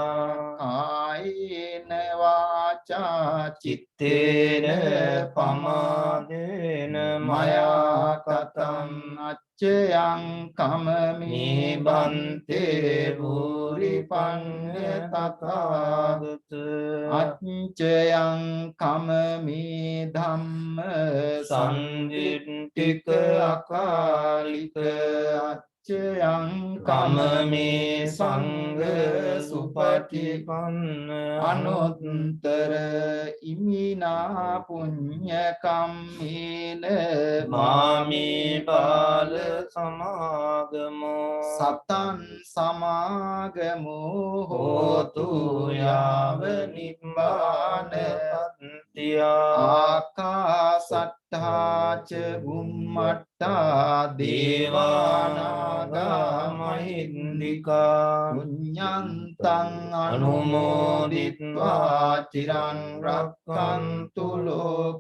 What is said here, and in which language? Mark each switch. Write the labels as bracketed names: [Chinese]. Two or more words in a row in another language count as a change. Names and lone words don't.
[Pali] kayena vaca cittena pamadena maya katam acchayang kamami bante bhuripannya tathagata acchayang kamami ධම්ම සංදිට්ඨික අකාලික අච්චයං කමමේ සංඝ සුපටිපන්න අනුත්තර ඉමිනා පුඤ්ඤ කම්මේන මාමේ බාල සමාගමෝ සතං සමාගමෝ හෝතු යාව නිබ්බාන පත්තියා ආකාසට්ඨා ච බුම්මට්ඨා දේවානාගා මහින්దికා පුඤ්ඤන්තං අනුමෝදිත්වා චිරන් රක්ඛන්තු ලෝක